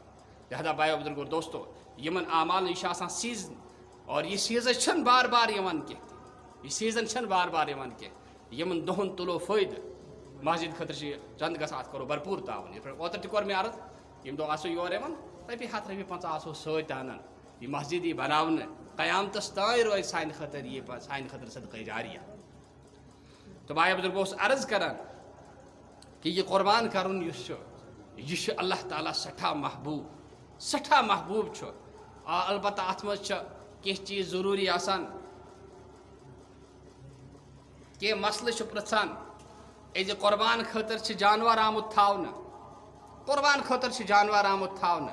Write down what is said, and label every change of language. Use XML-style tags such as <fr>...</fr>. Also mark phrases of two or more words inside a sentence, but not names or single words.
<ks>لہذا بایو بزرگو دوستو یمن اعمالن یہِ چھُ آسان سیٖزن، اور یہِ سیٖزن چھنہٕ بار بار یِوان کینٛہہ تہِ، یہِ سیٖزن چھنہٕ بار بار یِوان کینٛہہ. یمن دۄہن تُلو فٲیدٕ. مسجد خٲطرٕ چھِ چند گژھان، اتھ کرو بھرپوٗر تعاوُن. یِتھ پٲٹھۍ اوترٕ تہِ کوٚر مےٚ عرض، ییٚمہِ دۄہ آسو یور یِوان رۄپیہِ 100 رۄپیہِ 50 آسو سۭتۍ انان. یہِ مسجد یی بناونہٕ قیامتس تانۍ روزِ سانہِ خٲطرٕ یہِ سانہِ خٲطرٕ صدقہ جاریہ. تو بھائی بزرگ اوس عرض کران کہ یہ قربان کرُن یُس چھُ یہِ چھُ اللہ تعالیٰ سٮ۪ٹھاہ محبوٗب، سٮ۪ٹھاہ محبوٗب چھُ. البتہ اتھ منٛز چھِ کینٛہہ چیٖز ضروٗری آسان. کینٛہہ مسلہٕ چھُ پرژھان زِ قربان خٲطرٕ چھِ جانور آمُت تھاونہٕ، قربان خٲطرٕ چھِ جانور آمُت تھاونہٕ.</ks>